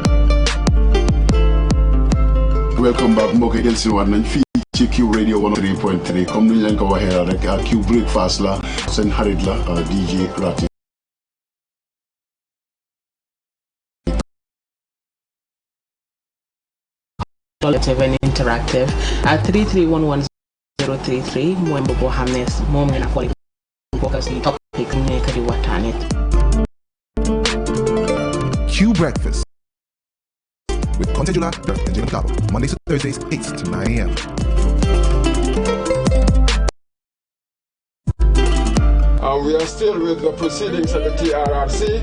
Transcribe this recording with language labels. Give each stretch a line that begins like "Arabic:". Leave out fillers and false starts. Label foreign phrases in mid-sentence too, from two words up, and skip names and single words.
English: Welcome back,
Wolof: mbokk yi si war nañ fii ci Q Radio 103.3 comme ni ñu leen ko waxee rek Q Breakfast la seen xarit la DJ Trrc.
English: Event interactive
Wolof: at 3311033 mooy boo xam ne moom ngeen a xool focus yi topic ñu nekk di waxtaanee.
English: Q Breakfast with Contejula and Jim Cabo, Mondays to Thursdays, 8 to 9 a.m. We are still with the proceedings at the TRRC.